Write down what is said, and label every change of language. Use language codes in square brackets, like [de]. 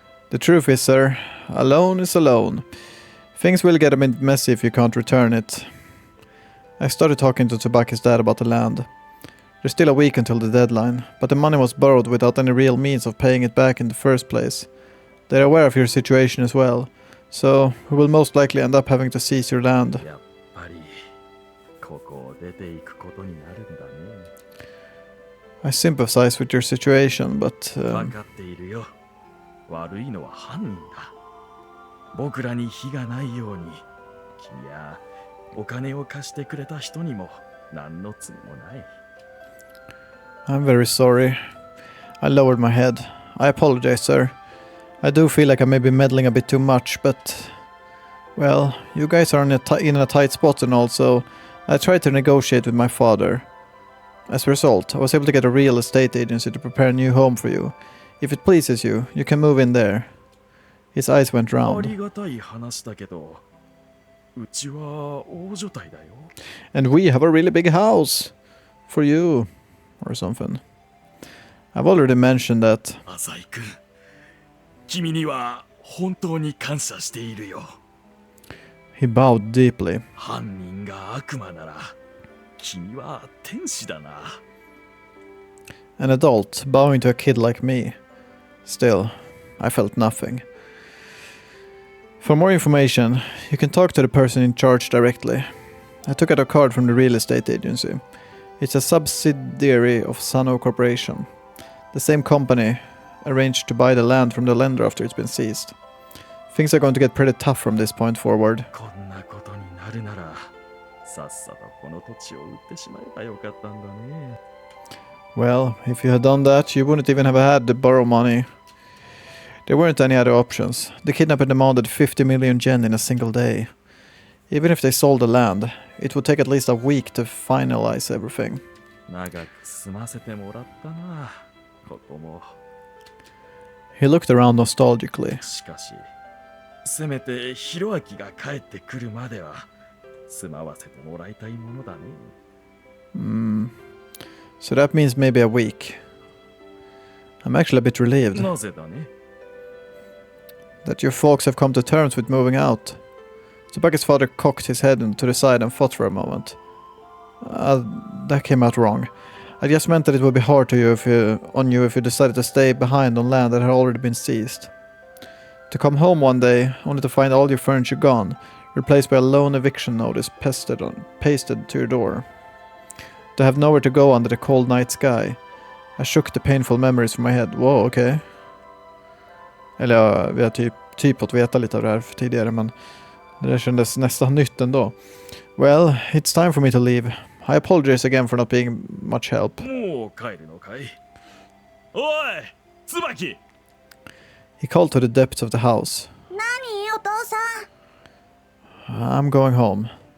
[en] The truth is, sir, a loan is a loan. Things will get a bit messy if you can't return it. I started talking to Tsubaki's dad about the land. There's still a week until the deadline, but the money was borrowed without any real means of paying it back in the first place. They're aware of your situation as well, so we will most likely end up having to seize your land. [ja] やっぱりここを出ていくことになるんだね。 [en] I sympathize with your situation, but [ja] 分かっているよ。悪いのは犯人だ。僕らに非がないように、君やお金を貸してくれた人にも何の罪もない。 [en] I'm very sorry. I lowered my head. I apologize, sir. I do feel like I may be meddling a bit too much, but... Well, you guys are in a tight spot and all, so I tried to negotiate with my father. As a result, I was able to get a real estate agency to prepare a new home for you. If it pleases you, you can move in there. His eyes went [ja] あ [en] round. [ja] りがたい話だけど、うちは大所帯だよ。 [en] And we have a really big house! For you. Or something. I've already mentioned that. [ja] 浅井君、君には本当に感謝しているよ。 [en] He bowed deeply. [ja] 犯人が悪魔なら、君は天使だな。 [en] An adult bowing to a kid like me. Still, I felt nothing. For more information, you can talk to the person in charge directly. I took out a card from the real estate agency. It's a subsidiary of Sano Corporation. The same company arranged to buy the land from the lender after it's been seized. Things are going to get pretty tough from this point forward. [ja] こんなことになるなら、さっさとこの土地を売ってしまえばよかったんだね。 [en] Well, if you had done that, you wouldn't even have had the borrow money. There weren't any other options. The kidnapper demanded 50 million yen in a single day. Even if they sold the land, it would take at least a week to finalize everything. [ja] 長く済ませてもらったな、ここも。 [en] He looked around nostalgically. [ja] しかし、せめてヒロアキが帰ってくるまでは住まわせてもらいたいものだね。 [en] So that means maybe a week. I'm actually a bit relieved [ja] なぜだね。 [en] that your folks have come to terms with moving out. Tsubaki's father cocked his head to the side and thought for a moment. That came out wrong. I just meant that it would be hard on you if you decided to stay behind on land that had already been seized. To come home one day, only to find all your furniture gone, replaced by a lone eviction notice pasted to your door. To have nowhere to go under the cold night sky. I shook the painful memories from my head. Whoa, okay. [sv] Eller ja, vi har typ fått veta lite av det här tidigare, men det där kändes nästan nytt ändå. [en] Well, it's time for me to leave. I apologize again for not being much help. [ja] もう帰るのかい。おい、椿。 [en] He called to the depths of the house. [ja] 何お父さん。 [en] I'm going home.